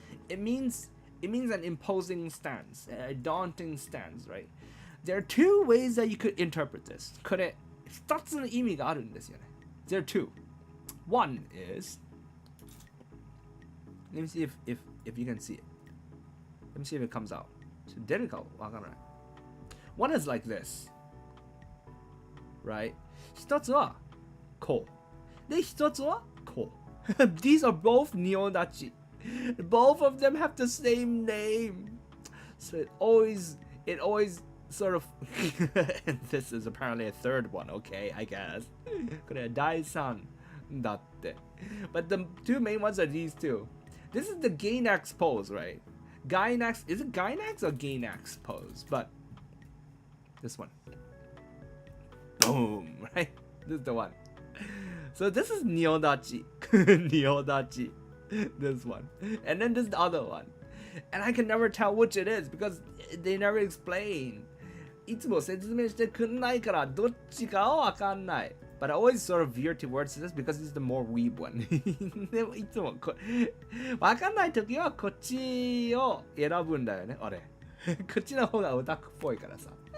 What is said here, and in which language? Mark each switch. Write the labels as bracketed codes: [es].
[en] It means an imposing stance, a daunting stance, right? There are two ways that you could interpret this. [ja] これ2つの意味があるんですよね。 [en] There are two. One is, let me see if you can see it. Let me see if it comes out. [ja] 出るかわからない。 [en] One is like this, right? [ja] 一つはこう。で、一つはこう。 [en] These are both 仁王立ち。 Both of them have the same name. So it always sort of and this is apparently a third one, okay, I guess. [ja] これは第三だって。 [en] But the two main ones are these two. This is the Gainax pose, right? Gainax, is it Gainax or Gainax pose? But this one. Boom, right? This is the one. So this is Niodachi. Niodachi. This one. And then this is the other one. And I can never tell which it is because they never explain. [ja] いつも説明してくんないからどっちかはわかんない。 [en] But I always sort of veer towards this because it's the more weeb one. [ja] でもいつもわかんないときはこっちを選ぶんだよね、俺。こっちの方がオタクっぽいからさ。